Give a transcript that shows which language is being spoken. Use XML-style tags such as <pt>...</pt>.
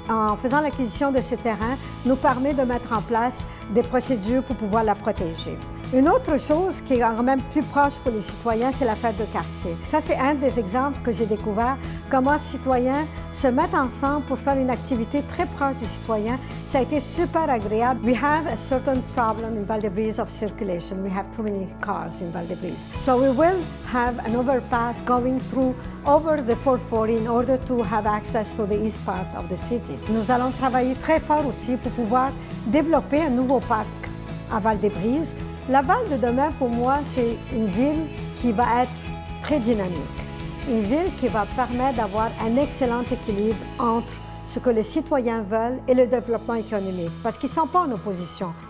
<fr>En faisant l'acquisition de ces terrains, nous permet de mettre en place des procédures pour pouvoir la protéger. Une autre chose qui est quand même plus proche pour les citoyens, c'est la fête de quartier. Ça, c'est un des exemples que j'ai découvert, comment les citoyens se mettent ensemble pour faire une activité très proche des citoyens. Ça a été super agréable.</fr> <en>We have a certain problem in Val-des-Brises of circulation. We have too many cars in Val-des-Brises. So we will have an overpass going through over the 440 in order to have access to the east part of the city.</en> <fr>Nous allons travailler très fort aussi pour pouvoir développer un nouveau parc à Val-des-Brises. Laval de demain, pour moi, c'est une ville qui va être très dynamique. Une ville qui va permettre d'avoir un excellent équilibre entre ce que les citoyens veulent et le développement économique, parce qu'ils ne sont pas en opposition.</fr>